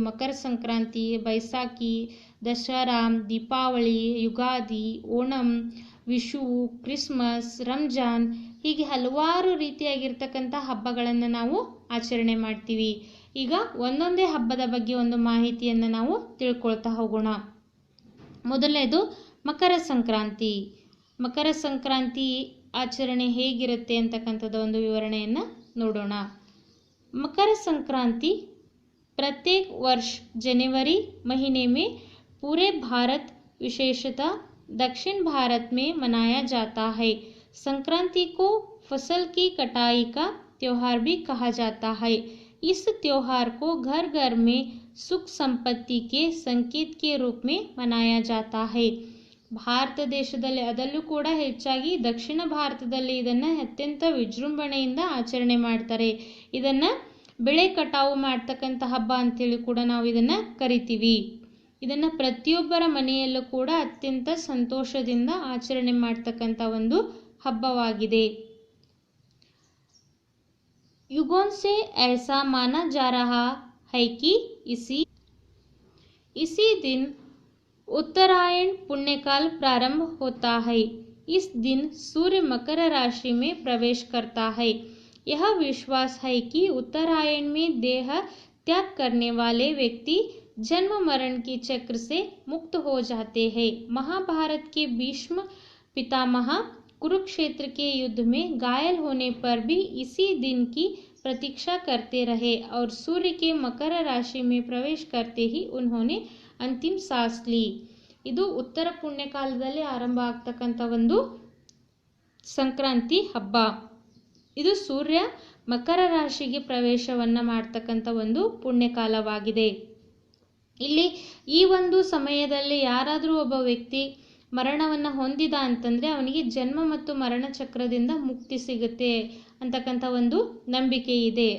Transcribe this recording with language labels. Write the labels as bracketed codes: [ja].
[kn] ಮಕರ Sankranti, Baisakhi, Dasara, Deepavali, Ugadi, Onam, Vishu, Christmas, Ramzan ಹೀಗೆ ಹಲವಾರು ರೀತಿಯಾಗಿರ್ತಕ್ಕಂಥ ಹಬ್ಬಗಳನ್ನು ನಾವು ಆಚರಣೆ ಮಾಡ್ತೀವಿ. ಈಗ ಒಂದೊಂದೇ ಹಬ್ಬದ ಬಗ್ಗೆ ಒಂದು ಮಾಹಿತಿಯನ್ನು ನಾವು ತಿಳ್ಕೊಳ್ತಾ ಹೋಗೋಣ. ಮೊದಲನೇದು ಮಕರ ಸಂಕ್ರಾಂತಿ. ಮಕರ ಸಂಕ್ರಾಂತಿ ಆಚರಣೆ ಹೇಗಿರುತ್ತೆ ಅಂತಕ್ಕಂಥದ್ದು ಒಂದು ವಿವರಣೆಯನ್ನು ನೋಡೋಣ. [hi] मकर संक्रांति प्रत्येक वर्ष जनवरी महीने में पूरे भारत विशेषतः दक्षिण भारत में मनाया जाता है. संक्रांति को फसल की कटाई का त्योहार भी कहा जाता है. इस त्योहार को घर घर में सुख संपत्ति के संकेत के रूप में मनाया जाता है. [kn] ಭಾರತ ದೇಶದಲ್ಲಿ ಅದಲ್ಲೂ ಕೂಡ ಹೆಚ್ಚಾಗಿ ದಕ್ಷಿಣ ಭಾರತದಲ್ಲಿ ಇದನ್ನು ಅತ್ಯಂತ ವಿಜೃಂಭಣೆಯಿಂದ ಆಚರಣೆ ಮಾಡ್ತಾರೆ. ಇದನ್ನು ಬೆಳೆ ಕಟಾವು ಮಾಡ್ತಕ್ಕಂಥ ಹಬ್ಬ ಅಂಥೇಳಿ ಕೂಡ ನಾವು ಇದನ್ನು ಕರಿತೀವಿ. ಇದನ್ನು ಪ್ರತಿಯೊಬ್ಬರ ಮನೆಯಲ್ಲೂ ಕೂಡ ಅತ್ಯಂತ ಸಂತೋಷದಿಂದ ಆಚರಣೆ ಮಾಡ್ತಕ್ಕಂಥ ಒಂದು ಹಬ್ಬವಾಗಿದೆ. [hi] युगों से ऐसा माना जा रहा है कि इसी दिन उत्तरायण पुण्यकाल प्रारंभ होता है. इस दिन सूर्य मकर राशि में प्रवेश करता है. यह विश्वास है कि उत्तरायण में देह त्याग करने वाले व्यक्ति जन्म मरण के चक्र से मुक्त हो जाते हैं. महाभारत के भीष्म पितामह कुरुक्षेत्र के युद्ध में घायल होने पर भी इसी दिन की प्रतीक्षा करते रहे और सूर्य के मकर राशि में प्रवेश करते ही उन्होंने अंतिम सांस ली. [kn] ಇದು ಉತ್ತರ ಪುಣ್ಯಕಾಲದಲ್ಲಿ ಆರಂಭ ಆಗ್ತಕ್ಕಂಥ ಒಂದು ಸಂಕ್ರಾಂತಿ ಹಬ್ಬ. ಇದು ಸೂರ್ಯ ಮಕರ ರಾಶಿಗೆ ಪ್ರವೇಶವನ್ನು ಮಾಡ್ತಕ್ಕಂಥ ಒಂದು ಪುಣ್ಯಕಾಲವಾಗಿದೆ. ಇಲ್ಲಿ ಈ ಒಂದು ಸಮಯದಲ್ಲಿ ಯಾರಾದರೂ ಒಬ್ಬ ವ್ಯಕ್ತಿ ಮರಣವನ್ನು ಹೊಂದಿದ ಅಂತಂದರೆ ಅವನಿಗೆ ಜನ್ಮ ಮತ್ತು ಮರಣ ಚಕ್ರದಿಂದ ಮುಕ್ತಿ ಸಿಗುತ್ತೆ ಅಂತಕ್ಕಂಥ ಒಂದು ನಂಬಿಕೆ ಇದೆ.